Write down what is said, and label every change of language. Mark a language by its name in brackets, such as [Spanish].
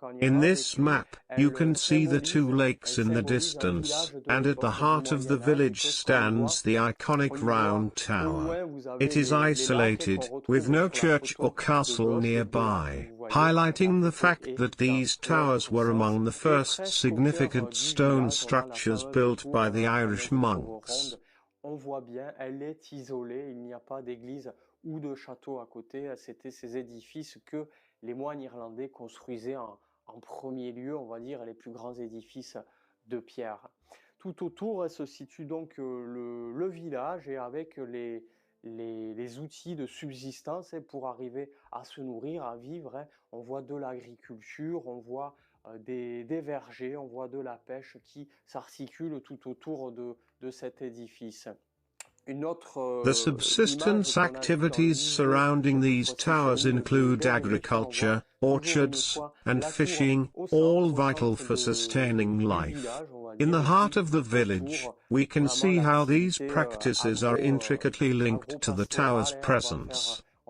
[English] In this map, you can see the 2 lakes in the distance, and at the heart of the village stands the iconic round tower. It is isolated, with no church or castle nearby, highlighting the fact that these towers were among the first significant stone structures built by the Irish monks. [French] On voit bien, elle est isolée, il n'y a pas d'église ou de château à côté. C'était ces édifices que les moines irlandais construisaient en premier lieu, on va dire, les plus grands édifices de pierre. Tout autour se situe donc le village, et avec les outils de subsistance pour arriver à se nourrir, à vivre. On voit de l'agriculture, on voit des vergers, on voit de la pêche qui s'articule tout autour de cet édifice. [English] The subsistence activities surrounding these towers include agriculture, orchards, and fishing, all vital for sustaining life. In the heart of the village, we can see how these practices are intricately linked to the tower's presence.